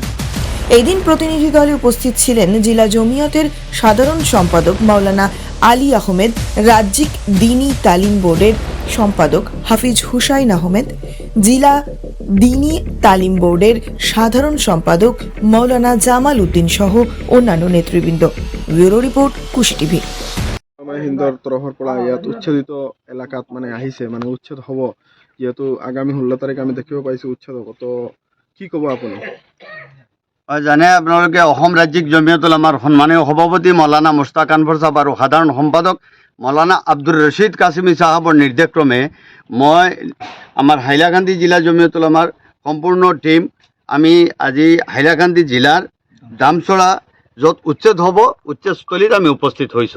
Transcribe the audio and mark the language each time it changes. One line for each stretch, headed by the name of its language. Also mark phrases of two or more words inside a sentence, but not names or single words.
Bangla: এই দিন প্রতিনিধি দলে উপস্থিত ছিলেন জেলা জমিয়তের সাধারণ সম্পাদক মাওলানা আলী আহমেদ, রাজ্যিক দ্বীনী তালিম বোর্ডের সম্পাদক হাফিজ হুসাইন আহমেদ, জেলা দ্বীনী তালিম বোর্ডের সাধারণ সম্পাদক মৌলানা জামাল উদ্দিন সহ অন্যান্য নেতৃবৃন্দ।
English: bureau report
Assamese: কুশি টিভি। হিন্দৰ তৰফৰ পৰা ইয়াত উচ্ছেদিত এলেকাত আহিছে উচ্ছেদ হ'ব, যিহেতু আগামী 16 তাৰিখ আমি দেখিব পাইছোঁ উচ্ছেদ হ'ব, তো কি ক'ব আপুনি? জানে আপোনালোকে অসম ৰাজ্যিক জমিয়ত উলামাৰ সন্মানীয় সভাপতি মৌলানা মুস্তাক আনৱাৰ সাহেব আৰু সাধাৰণ সম্পাদক মৌলানা আব্দুৰ ৰছিদ কাছিমি সাহেবৰ নিৰ্দেশক্ৰমে মই আমাৰ হাইলাকান্দি জিলা জমিয়ত উলামাৰ সম্পূৰ্ণ টীম আমি আজি হাইলাকান্দি জিলাৰ দামছড়া য'ত উচ্ছেদ হ'ব উচ্ছেদস্থলীত আমি উপস্থিত হৈছোঁ।